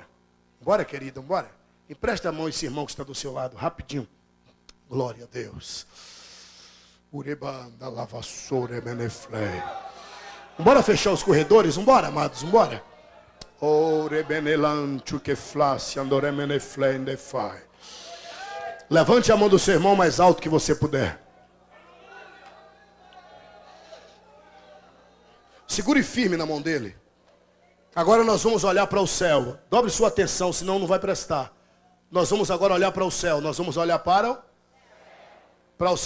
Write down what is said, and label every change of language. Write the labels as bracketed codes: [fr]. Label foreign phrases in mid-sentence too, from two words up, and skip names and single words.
[pt] Bora, querido, vambora. Empresta a mão a esse irmão que está do seu lado, rapidinho. Glória a Deus. Urebanda lavassore meneflei. Vambora fechar os corredores, vambora, amados, vambora. Orebenelancho que flasse andore meneflei indefai. Levante a mão do seu irmão mais alto que você puder. Segure firme na mão dele. Agora nós vamos olhar para o céu. Dobre sua atenção, senão não vai prestar. Nós vamos agora olhar para o céu. Nós vamos olhar para o céu.